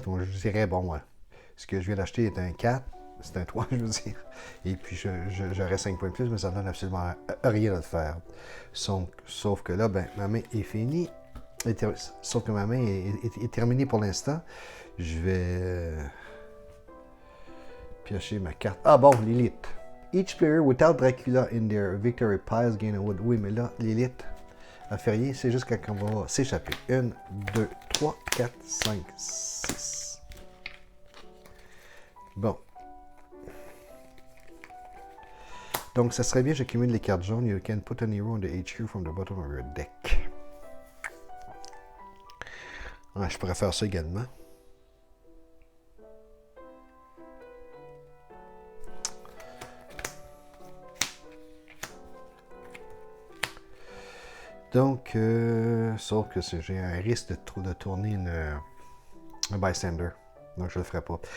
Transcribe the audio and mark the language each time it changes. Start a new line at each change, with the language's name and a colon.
French: Donc, je dirais, bon, ouais, ce que je viens d'acheter est un 4. C'est un 3, je veux dire. Et puis, j'aurais 5 points de plus, mais ça ne donne absolument rien à le faire. Sauf que là, ben, ma main est finie. Sauf que ma main est terminée pour l'instant. Je vais piocher ma carte. Ah bon, Lilith.
English: Each player without Dracula in their victory piles gain a wood.
French: Oui, mais là, Lilith, à Ferrier, c'est juste quand on va s'échapper. 1, 2, 3, 4, 5, 6. Bon. Donc, ça serait bien, j'accumule les cartes jaunes.
English: You can put an hero on the HQ from the bottom of your deck.
French: Ouais, je pourrais faire ça également. Donc, sauf que j'ai un risque de tourner un bystander. Donc, je ne le ferai pas.